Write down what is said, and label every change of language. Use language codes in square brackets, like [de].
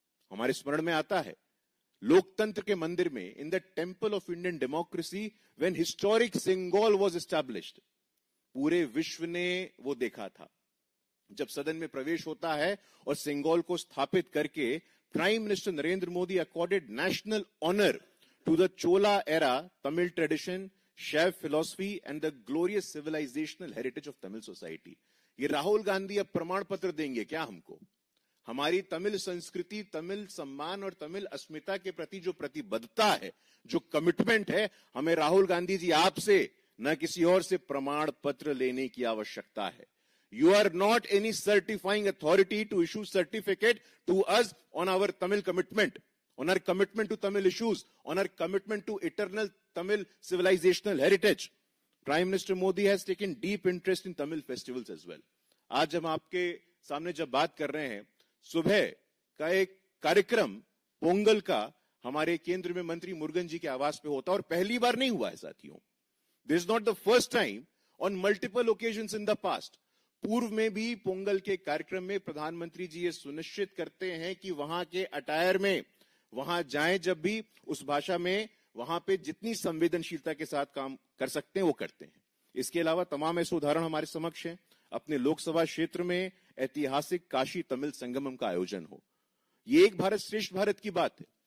[hi] हमारे स्मरण में आता है लोकतंत्र के मंदिर में, [en] in the temple of Indian democracy, when historic Sengol was established, [hi] पूरे विश्व ने वो देखा था जब सदन में प्रवेश होता है और सिंगोल को स्थापित करके [en] Prime minister Narendra Modi accorded national honour to the Chola era Tamil tradition, Shaiva philosophy and the glorious civilisational heritage of Tamil society. [hi] ये राहुल गांधी अब प्रमाण पत्र देंगे क्या हमको? हमारी तमिल संस्कृति, तमिल सम्मान और तमिल अस्मिता के प्रति जो प्रतिबद्धता है, जो कमिटमेंट है, हमें राहुल गांधी जी आपसे न किसी और से प्रमाण पत्र लेने की आवश्यकता है। [en] You are not any certifying authority to issue certificate to us on our Tamil commitment, on our commitment to Tamil issues, on our commitment to eternal Tamil civilizational heritage. Prime Minister Modi has taken deep interest in Tamil festivals as well. [hi] आज हम आपके सामने जब बात कर रहे हैं, सुबह का एक कार्यक्रम पोंगल का हमारे केंद्र में मंत्री मुरुगन जी के आवास पे होता है और पहली बार नहीं हुआ है साथियों। [en] This is not the first time, on multiple occasions in the past. [hi] पूर्व में भी पोंगल के कार्यक्रम में प्रधानमंत्री जी ये सुनिश्चित करते हैं कि वहां के अटायर में, वहां जाएं जब भी, उस भाषा में वहां पे जितनी संवेदनशीलता के साथ काम कर सकते हैं वो करते हैं। इसके अलावा तमाम ऐसे उदाहरण हमारे समक्ष हैं। अपने लोकसभा क्षेत्र में ऐतिहासिक काशी तमिल संगमम का आयोजन हो, ये एक भारत श्रेष्ठ भारत की बात है।